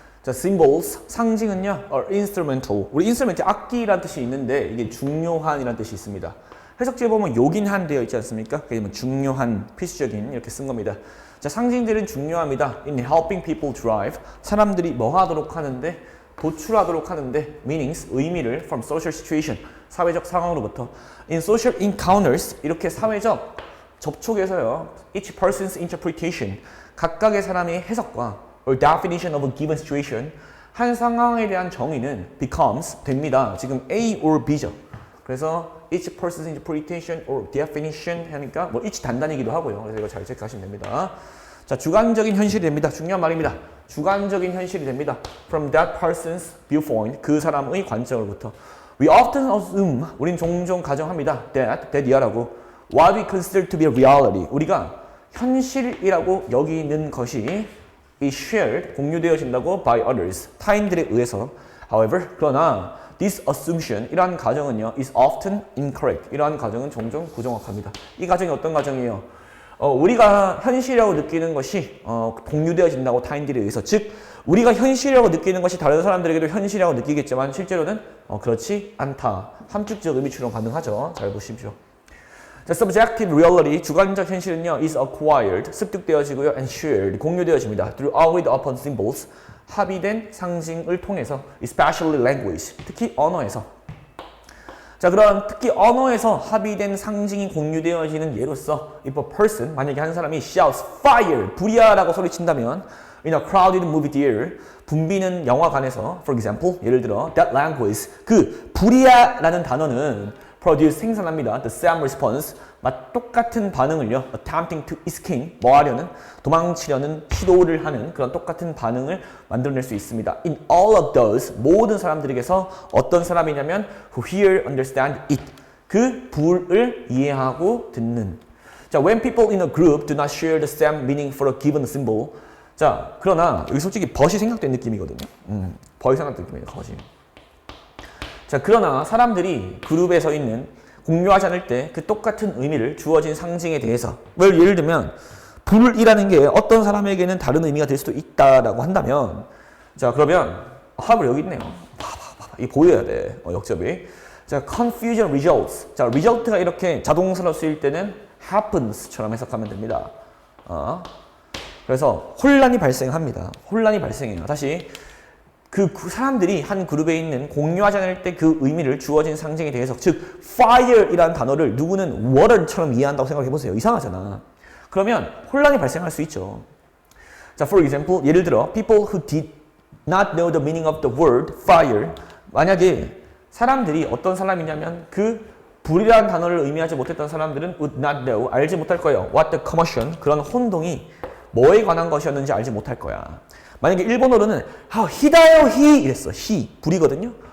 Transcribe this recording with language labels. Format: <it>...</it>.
<en>자, symbols,</en> <ko>상징은요,</ko> <en>are instrumental.</en> <ko>우리 instrument, 악기라는 뜻이 있는데 이게 중요한이라는 뜻이 있습니다. 해석지에 보면 요긴한 되어 있지 않습니까? 그게 중요한, 필수적인 이렇게 쓴 겁니다. 자, 상징들은 중요합니다.</ko> <en>In helping people drive,</en> <ko>사람들이 뭐 하도록 하는데, 도출하도록 하는데,</ko> <en>meanings,</en> <ko>의미를</ko> <en>from social situation,</en> <ko>사회적 상황으로부터</ko> <en>in social encounters,</en> <ko>이렇게 사회적 접촉에서요,</ko> <en>each person's interpretation,</en> <ko>각각의 사람의 해석과</ko> <en>or definition of a given situation,</en> <ko>한 상황에 대한 정의는</ko> <en>becomes,</en> <ko>됩니다. 지금 A or B죠. 그래서</ko> <en>each person's interpretation or definition</en> <ko>하니까 뭐 each 단단이기도 하고요. 그래서 이거 잘 체크하시면 됩니다. 자, 주관적인 현실이 됩니다. 중요한 말입니다. 주관적인 현실이 됩니다.</ko> <en>From that person's viewpoint,</en> <ko>그 사람의 관점으로부터.</ko> <en>We often assume,</en> <ko>우린 종종 가정합니다.</ko> <en>that 이하라고 what we consider to be a reality,</en> <ko>우리가 현실이라고 여기는 것이 is shared, 공유되어진다고 by others, 타인들에 의해서.</ko> <en>However,</en> <ko>그러나</ko> <en>this assumption,</en> <ko>이러한 가정은요,</ko> <en>is often incorrect.</en> <ko>이러한 가정은 종종 부정확합니다. 이 가정이 어떤 가정이에요? 우리가 현실이라고 느끼는 것이 공유되어진다고 타인들에 의해서. 즉, 우리가 현실이라고 느끼는 것이 다른 사람들에게도 현실이라고 느끼겠지만 실제로는 그렇지 않다. 함축적 의미 추론 가능하죠. 잘 보십시오.</ko> <en>자, subjective reality,</en> <ko>주관적 현실은요,</ko> <en>is acquired,</en> <ko>습득되어지고요,</ko> <en>and shared,</en> <ko>공유되어집니다.</ko> <en>through agreed upon symbols,</en> <ko>합의된 상징을 통해서,</ko> <en>especially language,</en> <ko>특히 언어에서.</ko> <en>자, 그럼 특히 언어에서 합의된 상징이 공유되어지는 예로서, if a person,</en> <ko>만약에 한 사람이</ko> <en>shouts fire,</en> <ko>불이야라고 소리친다면,</ko> <en>in a crowded movie theater,</en> <ko>붐비는 영화관에서,</ko> <en>for example,</en> <ko>예를 들어,</ko> <en>that language,</en> <ko>그 불이야라는 단어는</ko> <en>produce,</en> <ko>생산합니다.</ko> <en>The same response,</en> <ko>똑같은 반응을요.</ko> <en>attempting to escape,</en> <ko>뭐 하려는, 도망치려는 시도를 하는 그런 똑같은 반응을 만들어낼 수 있습니다.</ko> <en>In all of those,</en> <ko>모든 사람들에게서 어떤 사람이냐면 who hear, understand it, 그 불을 이해하고 듣는.</ko> <en>자, when people in a group do not share the same meaning for a given symbol,</en> <ko>자, 그러나 여기 솔직히 벗이 생각된 느낌이거든요. 벗이 생각된 느낌이에요, 벗이. 자, 그러나 사람들이 그룹에 서 있는 공유하지 않을 때 그 똑같은 의미를 주어진 상징에 대해서 예를 들면 불이라는 게 어떤 사람에게는 다른 의미가 될 수도 있다라고 한다면 자, 그러면 합을 여기 있네요. 이 보여야 돼. 역접이. 자,</ko> <en>confusion results.</en> <ko>자, result가 이렇게 자동사로 쓰일 때는 happens처럼 해석하면 됩니다. 그래서 혼란이 발생합니다. 혼란이 발생해요. 다시 그 사람들이 한 그룹에 있는 공유하지 않을 때 그 의미를 주어진 상징에 대해서 즉 fire이라는 단어를 누구는 water처럼 이해한다고 생각해 보세요. 이상하잖아. 그러면 혼란이 발생할 수 있죠.</ko> <en>자, for example,</en> <ko>예를 들어</ko> <en>people who did not know the meaning of the word fire.</en> <ko>만약에 사람들이 어떤 사람이냐면 그 불이라는 단어를 의미하지 못했던 사람들은</ko> <en>would not know,</en> <ko>알지 못할 거예요.</ko> <en>what the commotion,</en> <ko>그런 혼동이 뭐에 관한 것이었는지 알지 못할 거야. 만약에 일본어로는</ko> <ja>히다요</ja> <ko>히 이랬어. 히, 불이거든요.</ko>